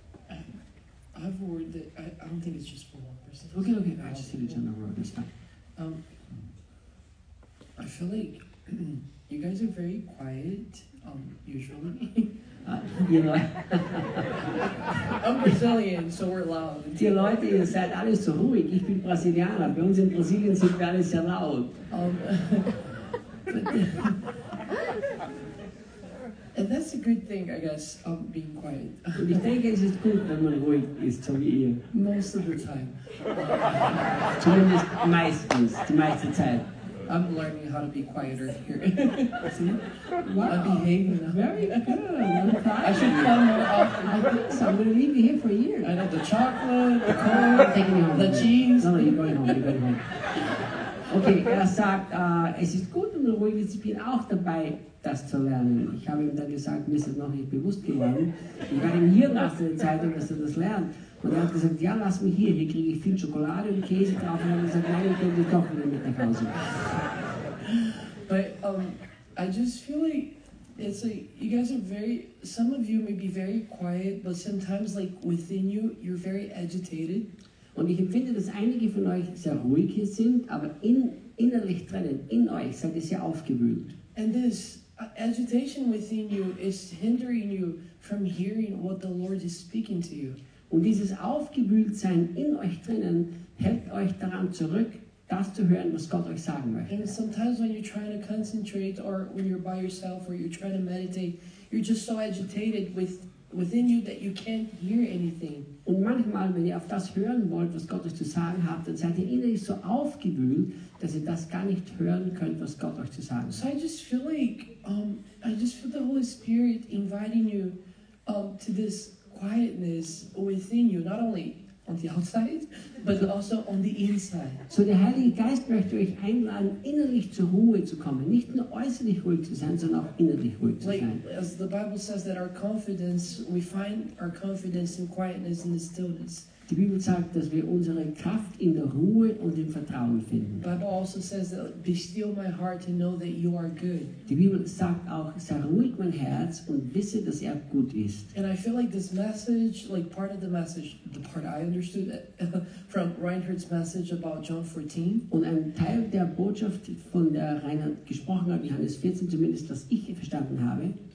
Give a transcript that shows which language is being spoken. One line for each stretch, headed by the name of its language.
English: I have a word that I don't think it's just for one person. Okay, I just hit it on the road, that's fine. I feel like you guys are very quiet, usually. You know, I'm Brazilian, so we're loud.
German: Die Leute, ihr seid alle so ruhig. Ich bin Brasilianer. Bei uns in Brasilien sind wir alle sehr laut.
English: And that's a good thing, I guess, of being quiet.
German: Und ich denke, es ist gut, wenn man ruhig ist, so wie ihr.
English: Most of the time.
German: Zumindest meistens, die meiste Zeit.
English: I'm learning how to be quieter here. See? Wow. I'm behaving. Very good. I should come more often. I think so. I'm going to leave you here for a year. I know, the chocolate, the cold, taking you home, the cheese. No, you're going home, you're going home.
German: Okay, sagt, es ist gut und ruhig, ich bin auch dabei, das zu lernen. Ich habe ihm dann gesagt, mir ist das noch nicht bewusst geworden. Ich war ihm hier nach der Zeitung, dass er das lernt. Und er hat gesagt, ja, lass mich hier, hier kriege ich viel Schokolade und Käse drauf. Und er hat gesagt, nein, ich könnte doch wieder mit nach Hause.
English: But I just feel like, it's like, you guys are very, some of you may be very quiet, but sometimes like within you, you're very agitated.
German: Und ich empfinde, dass einige von euch sehr ruhig hier sind, aber innerlich drinnen, in euch, seid ihr sehr aufgewühlt.
English: And this agitation within you is hindering you from hearing what the Lord is speaking to you.
German: Und dieses Aufgewühltsein in euch drinnen hält euch daran zurück, das zu hören, was Gott euch sagen möchte.
English: And sometimes when you're trying to concentrate or when you're by yourself or you're trying to meditate, you're just so agitated within you that you can't hear anything.
German: Und manchmal, wenn ihr auf das hören wollt, was Gott euch zu sagen hat, dann seid ihr innerlich so aufgewühlt, dass ihr das gar nicht hören könnt, was Gott euch zu sagen hat.
English: So I just feel like, I just feel the Holy Spirit inviting you to this quietness within you, not only on the outside, but also on the inside.
German: So der Heilige Geist möchte euch einladen, innerlich zur Ruhe zu kommen. Nicht nur äußerlich ruhig zu sein, sondern auch innerlich ruhig zu sein.
English: Like, as the Bible says that our confidence, we find our confidence in quietness and the stillness.
German: Die Bibel sagt, dass wir unsere Kraft in der Ruhe und im Vertrauen finden.
English: The Bible also says that, be still my heart and know that you are good.
German: Die Bibel sagt auch, sei ruhig mein Herz und wisse, dass gut ist.
English: And I feel like this message, like part of the message, the part I understood from Reinhard's message about John 14.
German: Und ein Teil der Botschaft, von der Reinhard gesprochen hat, Johannes 14 zumindest, was ich verstanden habe.